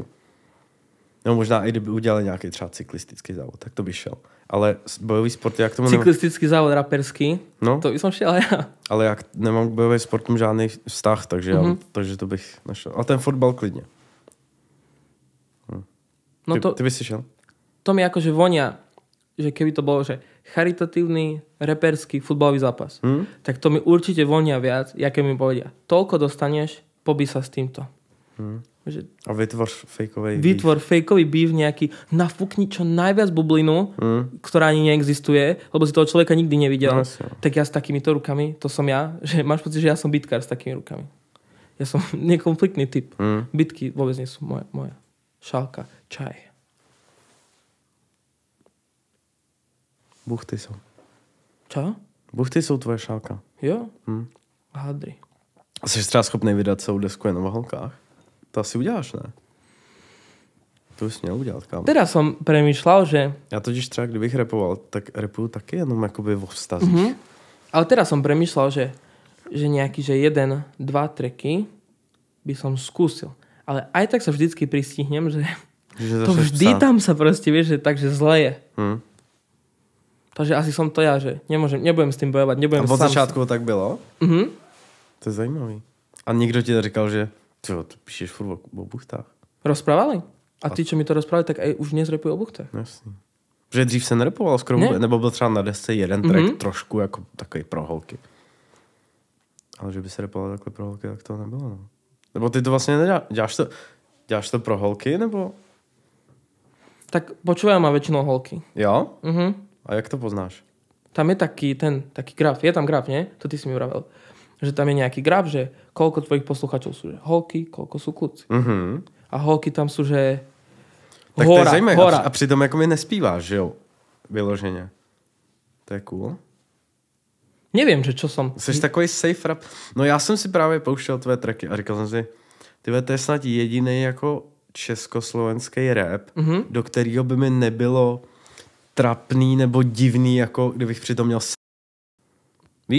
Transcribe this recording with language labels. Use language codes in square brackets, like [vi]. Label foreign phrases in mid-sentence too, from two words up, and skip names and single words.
[cs] Nebo možná i kdyby udělali nějaký třeba cyklistický závod, tak to by šel. Ale bojový sport, jak tomu [sk] cyklistický závod raperský, to by som šiel ja. Ale [cs] jak nemám k bojovým sportům žádný vztah, takže, takže to bych nešel. A ten fotbal klidně. No [sk] ty by si šel? To mi akože vonia, že keby to bolo, že charitatívny, reperský futbalový zápas, tak to mi určite vonia viac, jaké mi povedia. Toľko dostaneš, pobí sa s týmto. Že a vytvor fejkový býv nejaký, nafúkni čo najviac bublinu, ktorá ani neexistuje, lebo si toho človeka nikdy nevidel. No, tak ja s takýmito rukami, to som ja, že máš pocit, že ja som bitkár s takými rukami. Ja som nekonfliktný typ. Bitky vôbec nie sú moja. Šálka, čaj. Buchty sú. Čo? Buchty sú tvoje šálka. [cs] Jo? Hadry. A jsi třeba schopný vydat celou desku jenom o holkách? To asi uděláš, ne? To bys měl udělat, kámo. [sk] Teraz som premýšľal, že... [cs] Já totiž třeba, kdybych repoval, tak repuju taky jenom jakoby vo vztazích. [sk] Ale teraz som premýšľal, že nejaký, že 1-2 tracky by som skúsil. Ale aj tak sa vždycky pristihnem, že to vždy tam sa proste, vieš, že takže zle je. Takže asi som to ja, že nebudem s tým bojovať. [cs] A od začátku tak bylo? To je zajímavý. A nikdo ti říkal, že ty píšeš furt o buchtách. [sk] Rozprávali? A ty, čo mi to rozprávali, tak aj už dnes repujú o buchtách. [cs] Jasný. Protože dřív se nerepoval skoro, nebo byl třeba na desce jeden track trošku jako takový pro holky. Ale že by se repoval takhle pro holky, tak to nebylo. No. Nebo ty to vlastně děláš to pro holky, nebo? [sk] Tak počúvajú ma väčšinou holky. [cs] Jo? A jak to poznáš? [sk] Tam je taký graf. Je tam graf, nie? To ty si mi vravel. Že tam je nejaký graf, že koľko tvojich posluchačov sú že holky, koľko sú kluci. A holky tam sú, že tak hora, [cs] to je zajímavé. A přitom jako mi nespíváš, že jo? Vyloženě. To je cool. [sk] Nevím, že čo som... [cs] Jsi takový safe rap. No já jsem si právě pouštěl tvé tracky a říkal jsem si, to je snad jediný jako československý rap, do kterého by mi nebylo trapný nebo divný, jako kdybych přitom měl víš?